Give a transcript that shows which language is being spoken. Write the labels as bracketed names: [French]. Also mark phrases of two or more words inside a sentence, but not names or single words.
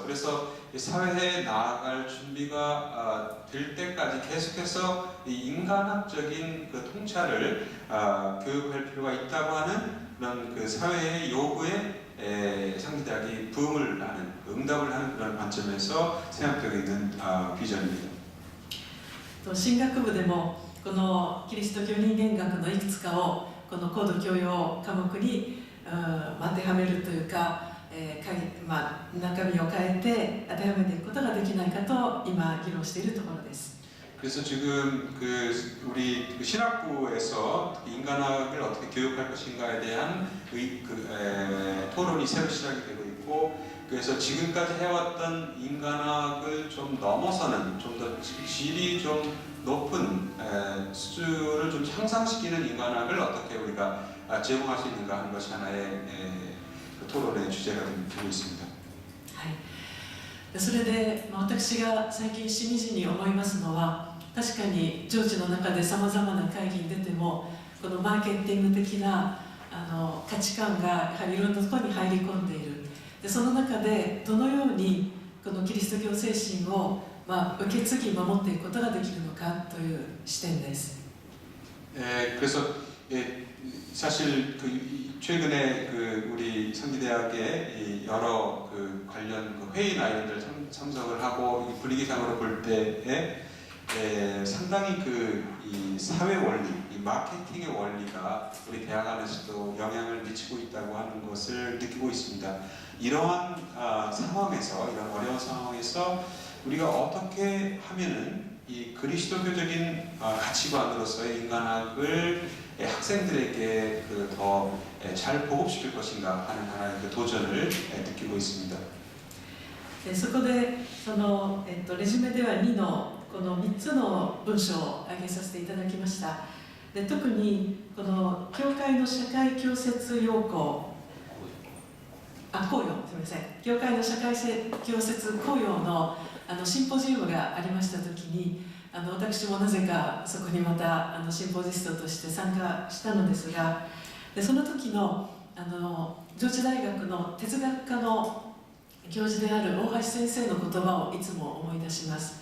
[Korean] 그래서 사회에 나아갈 준비가 될 때까지 계속해서 이 인간학적인 그 통찰을 교육할 필요가 있다고 하는 그런 그 사회의 요구에 상기대학이 부응을 하는, 응답을 하는 그런 관점에서 생각되고 있는 비전입니다. [Japanese] 進学部でもこのキリスト教人間学のいくつかをこの高度教養科目に当てはめるというか、中身を変えて当てはめていくことができないかと今議論しているところです。 [Korean] 그래서 지금 우리 신학부에서 인간학을 어떻게 교육할 것인가에 대한 토론이 새로 시작이 되고 있고, 그래서 지금까지 해왔던 인간학을 좀 넘어서는, 좀 더 질이 좀 높은 수준을 좀 향상시키는 인간학을 어떻게 우리가 제공할 수 있는가 하는 것이 하나의 토론의 주제가 되고 있습니다. [Japanese] それで私が最近しみじみ思いますのは、確かに上智の中でさまざまな会議に出てもこのマーケティング的な価値観がやはりいろんなところに入り込んでいる。でその中でどのようにこのキリスト教精神を受け継ぎ守っていくことができるのかという視点です。 [Korean] 그래서 사실 최근에 우리 상기대학의 여러 관련 회의나 이런 데를 참석을 하고 분위기상으로 볼 때에 상당히 이 사회 원리, 이 마케팅의 원리가 우리 대학 안에서도 영향을 미치고 있다고 하는 것을 느끼고 있습니다. 이러한 상황에서, 이런 어려운 상황에서 우리가 어떻게 하면은 이 그리스도교적인 가치관으로서의 인간학을 학생들에게 더 잘 보급시킬 것인가 하는 하나의 도전을 느끼고 있습니다. [Japanese] そこでレジュメでは2のこの3つの文章を挙げさせていただきました。で特にこの教会の社会教説要項公用すみません、教会の社会教説公用のシンポジウムがありました時に私もなぜかそこにまたシンポジストとして参加したのですが、でその時の上智大学の哲学科の教授である大橋先生の言葉をいつも思い出します。